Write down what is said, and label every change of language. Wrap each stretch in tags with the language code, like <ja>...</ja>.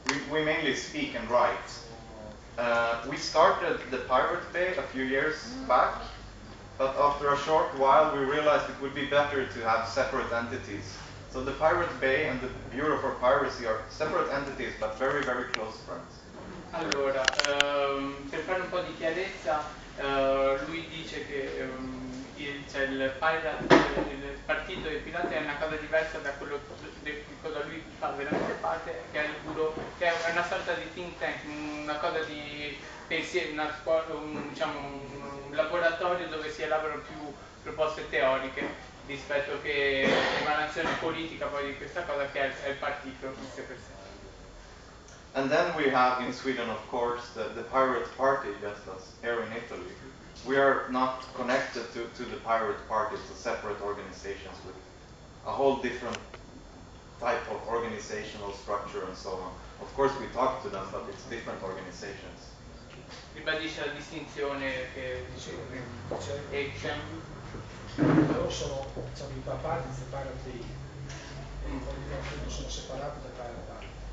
<en>We mainly speak and write. We started the Pirate Bay a few years back, but after a short while we realized it would be better to have separate entities. So the Pirate Bay and the Bureau for Piracy are separate entities, but very, very close friends.</en> <it>Allora, per fare un po' di chiarezza, lui dice che il partito dei pirati è una cosa diversa da quello di cosa lui fa veramente parte, che è il bureau, che è una sorta di think tank, una cosa di pensiero, una scuola, diciamo, un laboratorio dove si elaborano più proposte teoriche rispetto che l'emanazione politica poi di questa cosa che è il partito in sé per sé.</it> <en>And then we have in Sweden, of course, the Pirate Party, just as here in Italy. We are not connected to the Pirate Party, it's a separate organization with a whole different type of organizational structure and so on. Of course we talk to them, but it's different organizations.</en> <it>Ribadisce la distinzione che dicevo prima. Loro sono, diciamo, i papati di ThePiratBay Rome, appunto sono separati da Pirate Party.</it>